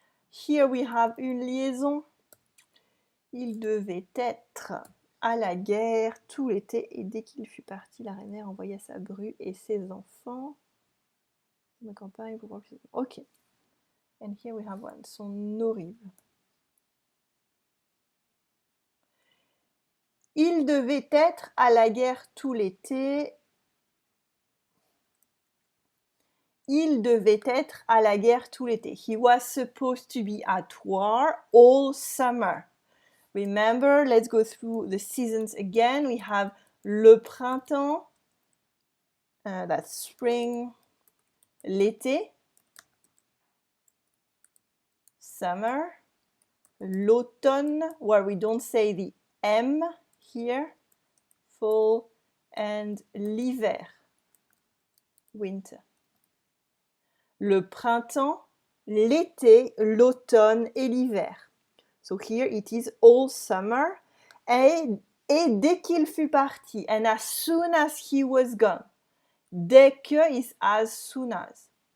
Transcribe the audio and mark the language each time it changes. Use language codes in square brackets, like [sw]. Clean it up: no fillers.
[en] Here we have [fr] une liaison. Il devait être à la guerre tout l'été et dès qu'il fut parti, la reine-mère envoya sa bru et ses enfants dans la campagne pour pouvoir plus aisément. [en] Ok. And here we have one. [fr] Son horrible. Il devait être à la guerre tout l'été. Il devait être à la guerre tout l'été. [en] He was supposed to be at war all summer. Remember, let's go through the seasons again. We have le printemps, that's spring, l'été, summer, l'automne, where we don't say the M here, fall, and l'hiver, winter. [fr] Le printemps, l'été, l'automne et l'hiver. [en] So here it is all summer. [fr] Et dès qu'il fut parti, [en] and as soon as he was gone. Dès que is as soon as.